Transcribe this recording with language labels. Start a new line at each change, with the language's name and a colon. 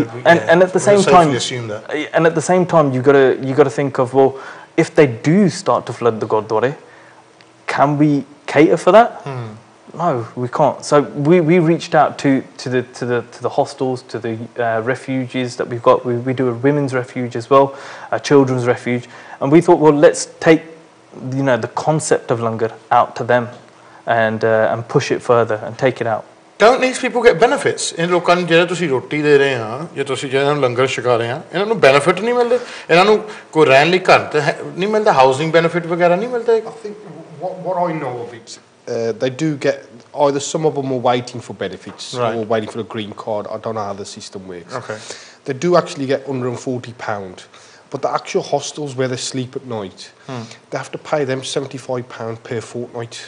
English: and at the same time assume that and at the same time you got to think of well if they do start to flood the Gurdwara can we cater for that no we can't so we reached out to the hostels to the refuges that we've got we do a women's refuge as well a children's refuge and we thought well let's take you know the concept of langar out to them and push it further and take it out don't these people get benefits in
Punjabi: ਲੋਕਾਂ ਨੂੰ ਜਿਹੜਾ ਤੁਸੀਂ ਰੋਟੀ ਦੇ ਰਹੇ ਆ ਜੇ ਤੁਸੀਂ ਜਿਹਨਾਂ ਨੂੰ ਲੰਗਰ ਛਕਾ ਰਹੇ ਆ ਇਹਨਾਂ ਨੂੰ ਬੈਨੀਫਿਟ ਨਹੀਂ ਮਿਲਦੇ ਇਹਨਾਂ ਨੂੰ ਕੋਈ ਰਹਿਣ ਲਈ ਘਰ ਤੇ ਨਹੀਂ ਮਿਲਦਾ ਹਾਊਸਿੰਗ ਬੈਨੀਫਿਟ ਵਗੈਰਾ ਨਹੀਂ ਮਿਲਦਾ I
English: think what I know of it they do get either some of them are waiting for benefits or waiting for a green card I don't know how the system works okay they do actually get £140 but the actual hostels where they sleep at night they have to pay them £75 per fortnight